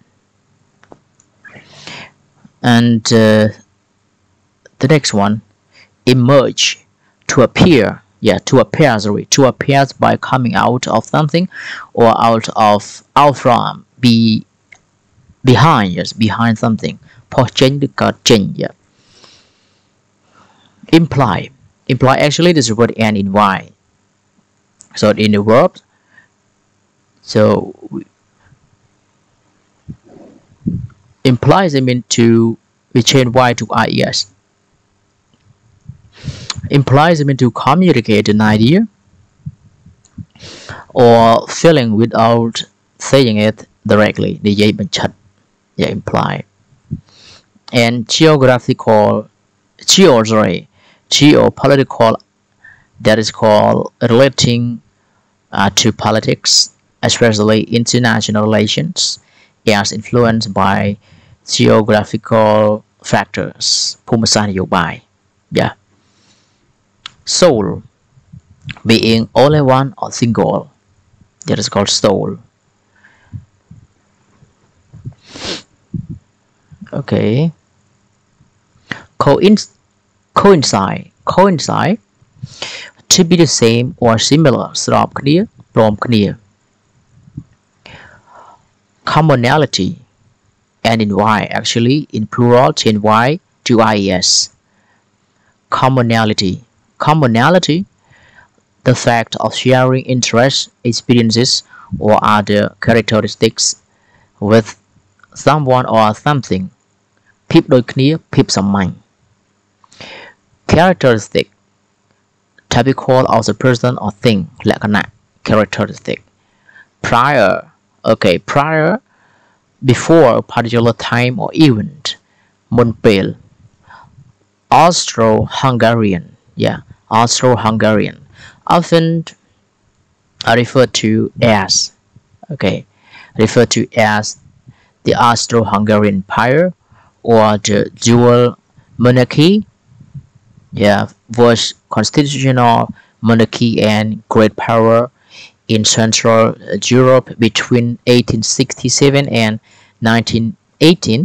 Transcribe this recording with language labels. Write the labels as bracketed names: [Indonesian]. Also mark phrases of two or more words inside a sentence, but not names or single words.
[English] And the next one, emerge, to appear by coming out of something or out from, behind something. [Khmer] ផុសចេញ ឬកើតចេញ yeah. [English] Imply, actually this word end in y, so in the verb, so implies, I mean we change y to ies. Implies, I mean to communicate an idea or feeling without saying it directly. [Khmer] និយាយបញ្ឆិត [English] yeah, imply. And geopolitical, that is called relating to politics, especially international relations, as influenced by geographical factors. [Khmer] ភូមិសាស្ត្រនយោបាយ yeah. [English] Soul, being only one or single, that is called soul. Okay. Coincide, to be the same or similar, [Khmer] ស្របគ្នា ព្រមគ្នា [English] Commonality, and in y, actually in plural change y to ies. Commonality, the fact of sharing interests, experiences, or other characteristics with someone or something [Khmer] ភាពដូចគ្នាភាពសាមញ្ញ [English] characteristic typical of the person or thing លក្ខណៈ characteristic prior okay prior before a particular time or event [Khmer] មុនពេល [English] Austro-Hungarian yeah Austro-Hungarian often referred to as okay referred to as the Austro-Hungarian Empire or the dual monarchy yeah was constitutional monarchy and great power in Central Europe between 1867 and 1918.